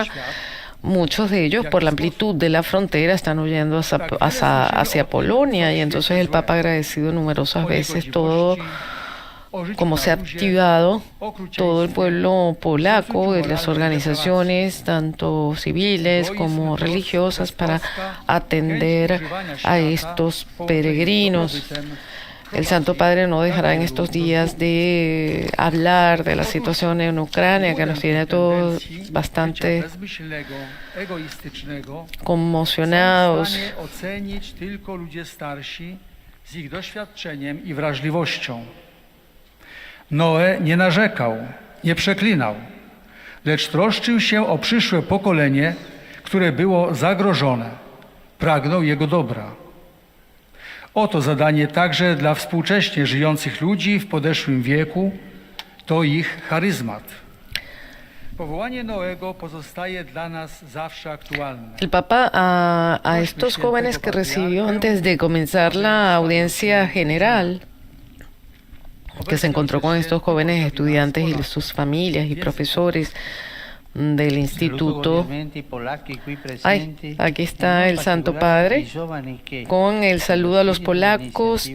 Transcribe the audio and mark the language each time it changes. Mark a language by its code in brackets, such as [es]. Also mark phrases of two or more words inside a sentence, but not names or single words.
[es] Muchos de ellos, por la amplitud de la frontera, están huyendo hacia Polonia, y entonces el Papa ha agradecido numerosas veces todo, como se ha activado todo el pueblo polaco, de las organizaciones, tanto civiles como religiosas, para atender a estos peregrinos. El Santo Padre no dejará en estos días de hablar de la situación en Ucrania, que nos tiene todos bastante conmocionados. [pl] Noe nie narzekał, nie przeklinał, lecz troszczył się o przyszłe pokolenie, które było zagrożone. Pragnął jego dobra. Oto zadanie także dla współcześnie żyjących ludzi w podeszłym wieku, to ich charyzmat. Powołanie Noego pozostaje dla nas zawsze aktualne. [es] El Papa a estos jóvenes que recibió antes de comenzar la audiencia general, que se encontró con estos jóvenes estudiantes y sus familias y profesores del instituto. Aquí está el Santo Padre con el saludo a los polacos.